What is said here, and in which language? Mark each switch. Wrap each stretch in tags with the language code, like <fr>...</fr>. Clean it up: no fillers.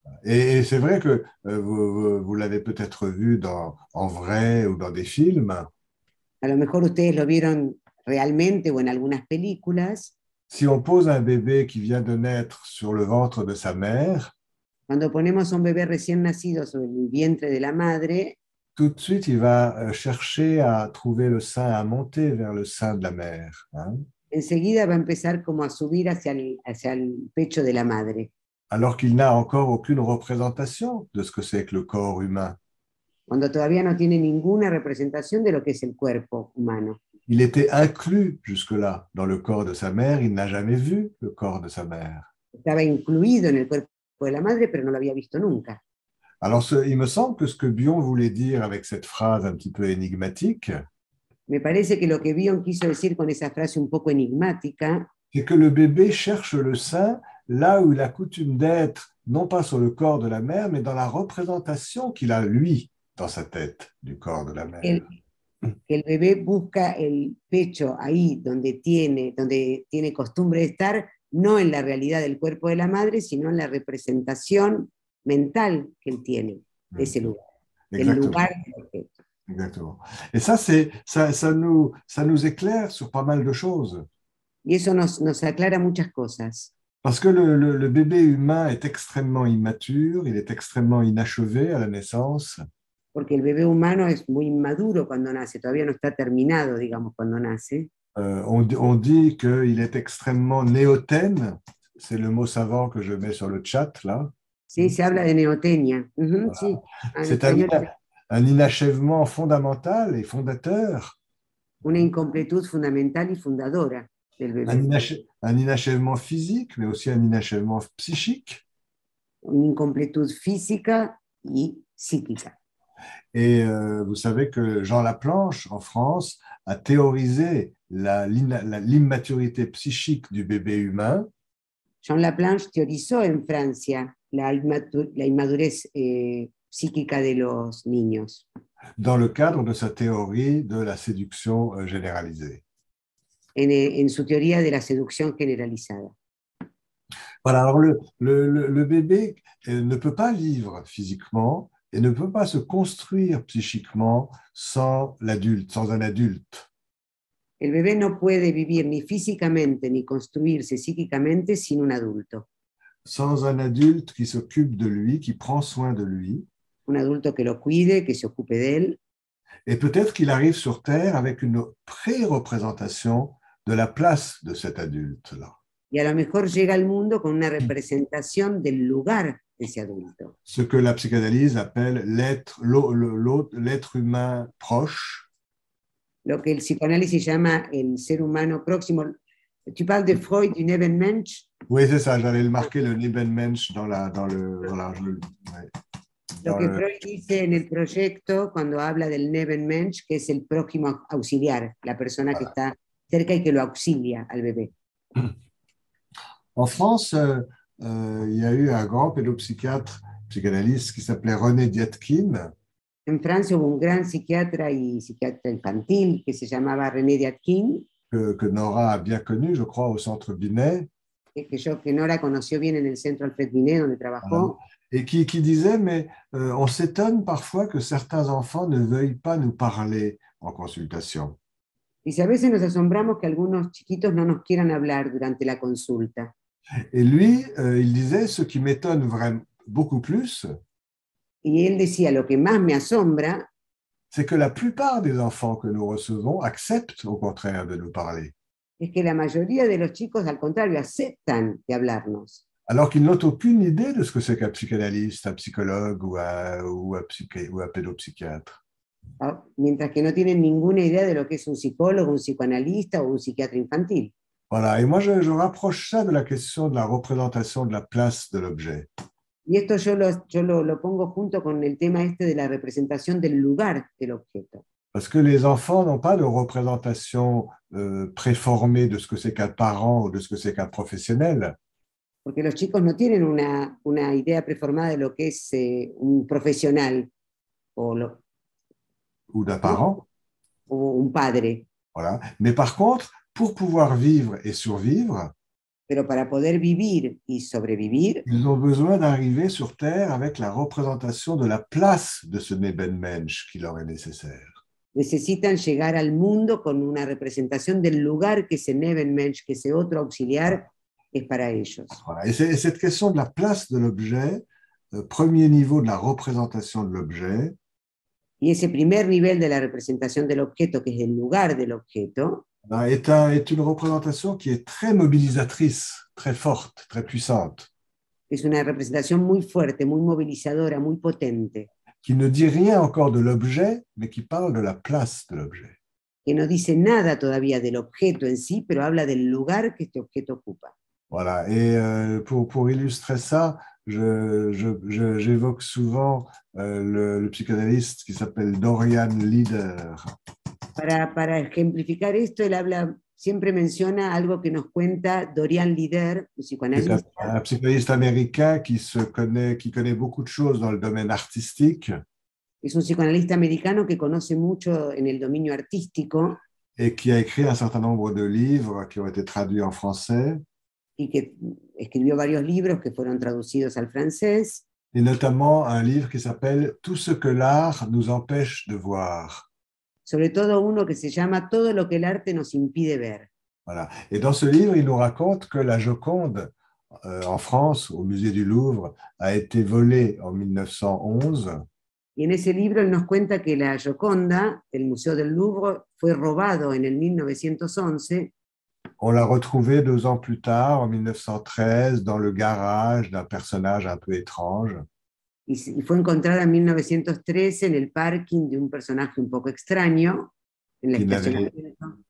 <fr>Et c'est vrai que vous l'avez peut-être vu en vrai ou dans des films.</fr> <es>A lo mejor ustedes lo vieron realmente o en algunas películas.</es> <fr>Si on pose un bébé qui vient de naître sur le ventre de sa mère,</fr> <es>cuando ponemos a un bebé recién nacido sobre el vientre de la madre,</es> <fr>tout de suite, il va chercher à trouver le sein, à monter vers le sein de la mère. Hein?</fr> <es>Enseguida va a empezar como a subir hacia el pecho de la madre.</es> <fr>Alors qu'il n'a encore aucune représentation de ce que c'est que le corps humain.</fr> <es>Cuando todavía no tiene ninguna representación de lo que es el cuerpo humano.</es> <fr>Il était inclus jusque-là dans le corps de sa mère, il n'a jamais vu le corps de sa mère.</fr> <es>Estaba incluido en el cuerpo de la madre, pero no lo había visto nunca.</es> <fr>Alors, il me semble que ce que Bion voulait dire avec cette phrase un petit peu énigmatique,</fr> <es>me parece que lo que Bion quiso decir con esa frase un poco enigmática,</es> <fr>c'est que le bébé cherche le sein là où il a coutume d'être, non pas sur le corps de la mère, mais dans la représentation qu'il a, lui, dans sa tête, du corps de la mère.</fr> <es>Que el bebé busca el pecho ahí donde tiene costumbre de estar, no en la realidad del cuerpo de la madre, sino en la representación mental que él tiene de ese lugar. El lugar del objeto.</es> <fr>Exactement. Et ça nous éclaire sur pas mal de choses.</fr> <es>Y eso nos aclara muchas cosas.</es> <fr>Parce que le bébé humain est extrêmement immature, il est extrêmement inachevé à la naissance.</fr> <es>Porque el bebé humano es muy inmaduro cuando nace, todavía no está terminado, digamos, cuando nace.</es> <fr>On dit qu'il est extrêmement néotène, c'est le mot savant que je mets sur le chat là.</fr> <es>Sí, se habla de neotenia.</es> <fr>Voilà.</fr> <es>Sí.</es> <fr>C'est un inachèvement fondamental et fondateur.</fr> <es>Una incompletud fundamental y fundadora del bebé.</es> <fr>Un inachèvement physique, mais aussi un inachèvement psychique.</fr> <es>Una incompletud física y psíquica.</es> <fr>Et vous savez que Jean Laplanche, en France, a théorisé l'immaturité psychique du bébé humain.</fr> <es>Jean Laplanche teorizó en Francia la inmadurez psíquica de los niños.</es> <fr>Dans le cadre de sa théorie de la séduction généralisée.</fr> <es>En su teoría de la seducción generalizada.</es> <fr>Voilà, alors le bébé ne peut pas vivre physiquement et ne peut pas se construire psychiquement sans l'adulte, sans un adulte.</fr> <es>El bebé no puede vivir ni físicamente ni construirse psíquicamente sin un adulto.</es> <fr>Sans un adulte qui s'occupe de lui, qui prend soin de lui.</fr> <es>Un adulto que lo cuide, que se ocupe de él.</es> <fr>Et peut-être qu'il arrive sur Terre avec une pré-représentation de la place de cet adulte-là.</fr> <es>Y a lo mejor llega al mundo con una representación del lugar de ese adulto.</es> <fr>Ce que la psychanalyse appelle l'être humain proche.</fr> <es>Lo que el psicoanálisis llama el ser humano próximo.</es> <fr>Tu parles de Freud, du Nebenmensch? Oui, c'est ça, j'allais le marquer, le Nebenmensch dans la ouais.</fr> <es>Lo que Freud dice en el proyecto cuando habla del Nebenmensch, que es el prójimo auxiliar, la persona que está cerca y que lo auxilia al bebé.</es> <fr>En France, il y a eu un grand pédopsychiatre, psychanalyste qui s'appelait René Dietkin.</fr> <es>En Francia hubo un gran psiquiatra y psiquiatra infantil que se llamaba René Dietkin.</es> <fr>Que Nora a bien connu, je crois, au centre Binet.</fr> <es>Que Nora conoció bien en el centro Alfred Binet, donde trabajó.</es> <fr>Et qui disait, mais on s'étonne parfois que certains enfants ne veuillent pas nous parler en consultation.</fr> <es>Y a veces nos asombramos que algunos chiquitos no nos quieran hablar durante la consulta.</es> <fr>Et lui, il disait, ce qui m'étonne vraiment beaucoup plus,</fr> <es>y él decía, lo que más me asombra,</es> <fr>c'est que la plupart des enfants que nous recevons acceptent au contraire de nous parler.</fr> <es>Es que la mayoría de los chicos, al contrario, aceptan de hablarnos.</es> <fr>Alors qu'ils n'ont aucune idée de ce que c'est qu'un psychanalyste, un psychologue ou un pédopsychiatre.</fr> <es>Mientras que no tienen ninguna idea de lo que es un psicólogo, un psicoanalista o un psiquiatra infantil.</es> <fr>Voilà, et moi je rapproche ça de la question de la représentation de la place de l'objet.</fr> <es>Y esto yo lo pongo junto con el tema este de la representación del lugar del objeto.</es> <fr>Parce que les enfants n'ont pas de représentation préformée de ce que c'est qu'un parent ou de ce que c'est qu'un professionnel.</fr> <es>Porque los chicos no tienen una idea preformada de lo que es un profesional</es> <fr>ou d'un parent.</fr> <es>O un padre.</es> <fr>Voilà. Mais par contre, pour pouvoir vivre et survivre,</fr> <es>pero para poder vivir y sobrevivir,</es> <fr>ils ont besoin d'arriver sur Terre avec la représentation de la place de ce Nebenmensch qui leur est nécessaire.</fr> <es>Necesitan llegar al mundo con una representación del lugar que ese Nebenmensch, que ese otro auxiliar, es para ellos.</es> <fr>Voilà. Et cette question de la place de l'objet, premier niveau de la représentation de l'objet,</fr> <es>y ese primer nivel de la representación del objeto, que es el lugar del objeto,</es> <fr>est une représentation qui est très mobilisatrice, très forte, très puissante.</fr> <es>Es una representación muy fuerte, muy movilizadora, muy potente.</es> <fr>Qui ne dit rien encore de l'objet, mais qui parle de la place de l'objet.</fr> <es>Que no dice nada todavía del objeto en sí, pero habla del lugar que este objeto ocupa.</es> <fr>Voilà, et pour illustrer ça, j'évoque souvent le psychanalyste qui s'appelle Dorian Leader.</fr> <es>Para ejemplificar esto, él siempre menciona algo que nos cuenta Dorian Leader, un psicoanalista.</es> <fr>Un psychanalyste américain qui connaît beaucoup de choses dans le domaine artistique.</fr> <es>Es un psicoanalista americano que conoce mucho en el dominio artístico.</es> <fr>Et qui a écrit un certain nombre de livres qui ont été traduits en français.</fr> <es>Y que escribió varios libros que fueron traducidos al francés.</es> <fr>Et notamment un livre qui s'appelle « Tout ce que l'art nous empêche de voir ».</fr> <es>Sobre todo uno que se llama Todo lo que el arte nos impide ver.</es> <fr>Voilà. Et dans ce livre, il nous raconte que la Joconde, en France, au musée du Louvre, a été volé en 1911.</fr> <es>Y en ese libro él nos cuenta que la Gioconda del Museo del Louvre fue robado en el 1911.</es> <fr>On l'a retrouvée 2 ans plus tard, en 1913, dans le garage d'un personnage un peu étrange.</fr> <es>Y fue encontrada en 1913 en el parking de un personaje un poco extraño, en el estacionamiento.</es>